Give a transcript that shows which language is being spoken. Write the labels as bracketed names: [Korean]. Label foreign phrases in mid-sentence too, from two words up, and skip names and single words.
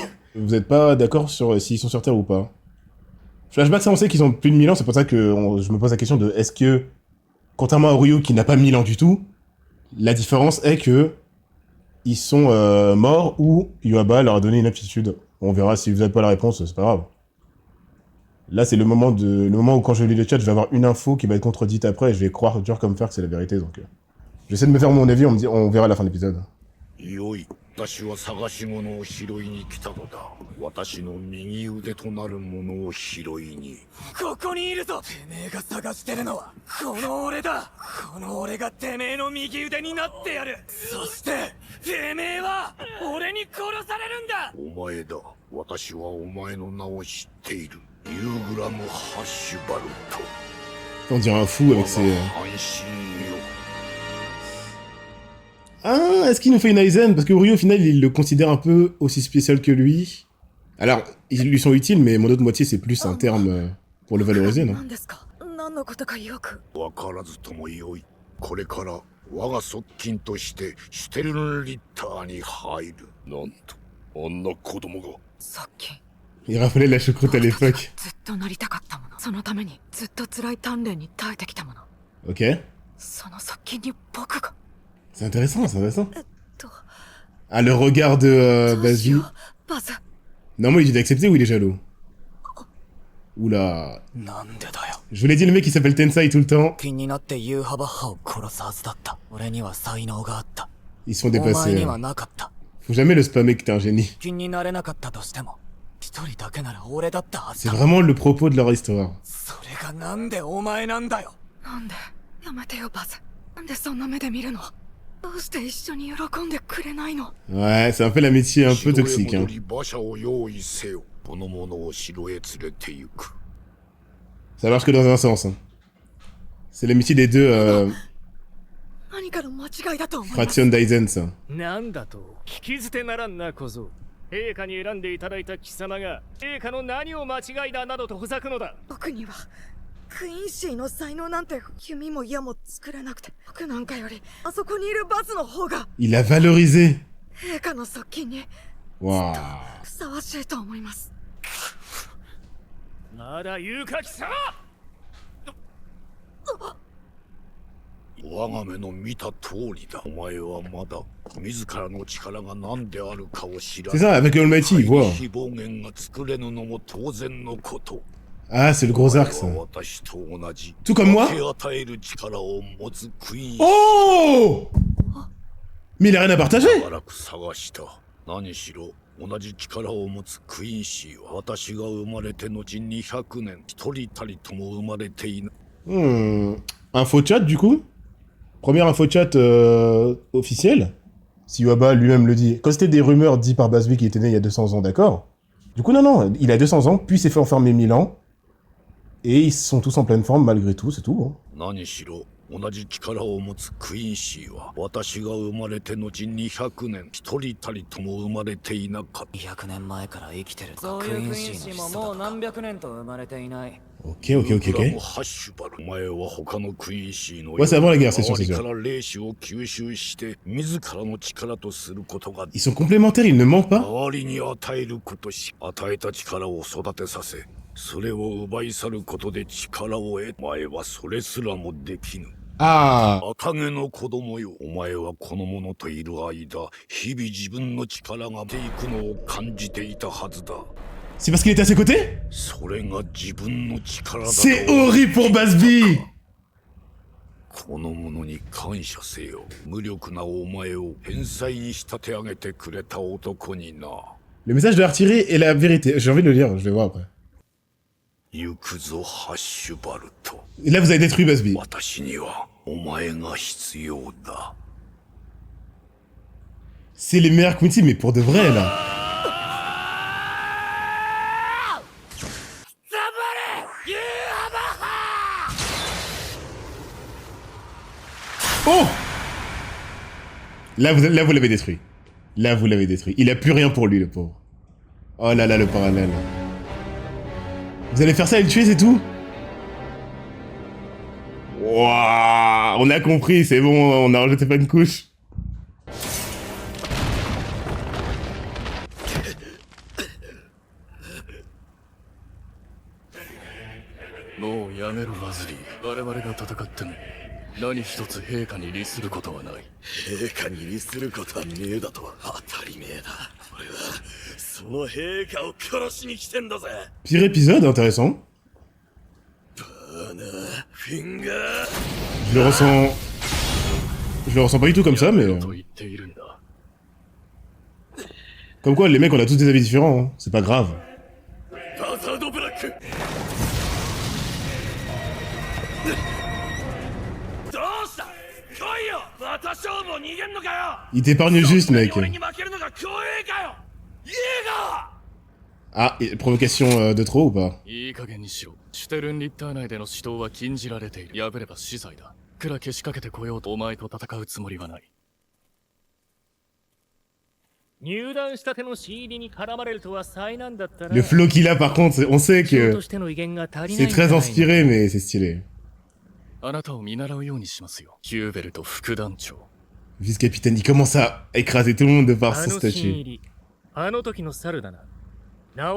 [French] Vous êtes pas d'accord sur s'ils sont sur Terre ou pas? Flashback, ça on sait qu'ils ont plus de 1000 ans, c'est pour ça que je me pose la question de est-ce que, contrairement à Ryu qui n'a pas 1000 ans du tout, la différence est que ils sont morts ou Yuaba leur a donné une aptitude. On verra si vous n'avez pas la réponse, c'est pas grave. Là, c'est le moment où quand je lis le chat, je vais avoir une info qui va être contredite après et je vais croire dur comme fer que c'est la vérité. Donc, j'essaie de me faire mon avis, on verra à la fin de l'épisode. [Japanese] よい、私は探し物を拾いに来たのだ。私の右腕となるものを拾いに。ここにいるぞ。てめえが探してるのはこの俺だ。この俺がてめえの右腕になってやる。そしててめえは俺に殺されるんだ。お前だ。私はお前の名を知っている。ユーグラム・ハッシュバルト。 [French] On dirait un fou avec ses... [Japanese] 半身よ。 [French] Ah, est-ce qu'il nous fait une Aizen? Parce que Ryu, au final, il le considère un peu aussi spécial que lui. Alors, ils lui sont utiles, mais mon autre moitié, c'est plus un terme pour le valoriser, non? [Japanese] 何ですか？な何のことかよく。わからずともよい。これから我が側近としてシュテルンリッターに入る。なんとあんな子供が。側近。 [French] Il rappelait la choucroute à l'époque. [Japanese] ずっとなりたかったもの。そのためにずっと辛い鍛錬に耐えてきたもの。 [French] Ok. [Japanese] その側近に僕が。 [French] C'est intéressant, c'est intéressant. [Japanese] と。 [French] Ah, le regard de [Japanese] どうし [French] Basby. [Japanese] ようバズ。 [French] Non, moi, il dit d'accepter ou il est jaloux? Oula. [Japanese] なんでだよ。 [French] Je vous l'ai dit, le mec, il s'appelle Tensai tout le temps. [Japanese] 気になってユーハバッハを殺すはずだった。俺には才能があった。 [French] Ils sont [Japanese] お前 [French] dépassés. [Japanese] には [French] hein. [Japanese] なかった。 [French] Faut jamais le spammer que t'es un génie. [Japanese] 気になれなかったとしても、一人だけなら俺だったはず [French] C'est [Japanese] だ。 [French] vraiment le propos de leur histoire. [Japanese] それがなんでお前なんだよ。なんでやめてよバズ。なんでそんな目で見るの。どうして一緒に喜んでくれないの。 [French] Ouais, c'est un peu l'amitié un peu [Japanese] 城へ [French] toxique. [Japanese] 戻 [French] Hein. [Japanese] り馬車を用意せよ。この者を城へ連れて行く。 [French] Ça marche que dans un sens. Hein. C'est l'amitié des deux [Japanese] 何かの間違いだと思います。 [French] Fration Daisen, ça. [Japanese] なんだと聞き捨てならんな小僧。陛下に選んでいただいた貴様が陛下の何を間違いだなどとほざくのだ。僕にはクイーンシーの才能なんて弓も矢も作れなくて、僕なんかよりあそこにいるバズの方が [French] Il a valorisé. [Japanese] 陛下の側近に [French] Waouh. [Japanese] ふさわしいと思います。まだ言うか貴様。我が目の見た通りだ。お前はまだ自らの力が何であるかを知ら [French] C'est ça, avec le Almighty, il voit. [Japanese] 非暴言が作れぬのも当然のこと。 [French] Ah, c'est le gros arc, ça. [Japanese] 私と同じ [French] Tout comme moi. [Japanese] 分け与える力を持つクイーン [French] Oh Mais il a rien à partager. [Japanese] しばらく探した。何しろ同じ力を持つクイーンシーは私が生まれて後200年一人たりとも生まれていない。 [French] Un faux chat, du coup. Première info chat officielle. Si Waba lui-même le dit. Quand c'était des rumeurs dites par Basby qui était né il y a 200 ans, d'accord. Du coup, non, il a 200 ans, puis il s'est fait enfermer 1000 ans. Et ils sont tous en pleine forme malgré tout, c'est tout. Hein. [Japanese] 何しろ同じ力を持つクイーンシーは私が生まれて後200年一人たりとも生まれていなかった。 200年前から生きてる。そういうクイーンシーももう何百年と生まれていない。 [French] Ok, ok, ok, [Japanese] ブラム [French] ok. [Japanese] ハッシュバル、お前は他のクイーンシーの [French] Ouais, c'est avant la guerre, c'est sûr, [Japanese] 周 [French] c'est [Japanese] り [French] sûr. [Japanese] から霊視を吸収して自らの力とすることが [French] Ils sont complémentaires, ils ne mentent pas. [Japanese] 周りに与えることし、与えた力を育てさせ、それを奪い去ることで力を得、お前はそれすらもできぬ。 Ah 赤毛の子供よ、お前はこの者といる間、日々自分の力が出ていくのを感じていたはずだ。 [French] C'est parce qu'il était à ses côtés. [Japanese] それが自分の力だと。 [French] C'est horrible pour Basby. [Japanese] この者に感謝せよ。無力なお前を天才に仕立て上げてくれた男にな。 [French] Le message de la retirée est la vérité. J'ai envie de le lire, je vais voir après. [Japanese] 行くぞハッシュバルト。 [French] Et là, vous avez détruit Basby. [Japanese] 私にはお前が必要だ。 [French] C'est les meilleurs Quincy, mais pour de vrai, là. Oh là, vous l'avez détruit. Là, vous l'avez détruit. Il a plus rien pour lui, le pauvre. Oh là là, le parallèle. Vous allez faire ça et le tuer, c'est tout? Wouah, on a compris, c'est bon, on a rajouté pas une couche. Bon, [Japanese] やめろバズリー。我々が戦っても何一つ陛下に利することはない。陛下に利することはねえだとは当たり前だ。俺はその陛下を殺しに来てんだぜ。 [French] Pire épisode, intéressant. [Japanese] フィンガー。 [French] Je le ressens... Je le ressens pas du tout comme ça, mais... [Japanese] と言っているんだ。 [French] Comme quoi, les mecs, on a tous des avis différents, hein. C'est pas grave. [Japanese] バザードブラック。どうした来いよ。また勝負を逃げんのかよ。 [French] Il t'épargne juste, mec. [Japanese] 俺に負けるのが光栄かよ。イエーガー。 [French] Ah, et provocation de trop ou pas? [Japanese] いい加減にしろ。シュテルンリッター内での指導は禁じられている。破れば死罪だ。くらけしかけてこようとお前と戦うつもりはない。入団したての新入りに絡まれるとは災難だったな。 [French] Le flow qu'il a, par contre, on sait [Japanese] 人 [French] que [Japanese] としての威厳が足りない [French] c'est très inspiré, mais c'est stylé. [Japanese] あなたを見習うようにしますよ。ヒューベルト副団長。 [French] Vice-capitaine, il commence à écraser tout le monde de par [Japanese] あ [French] son [Japanese] の新入 [French] statut. [Japanese] り、あの時の猿だな。治ら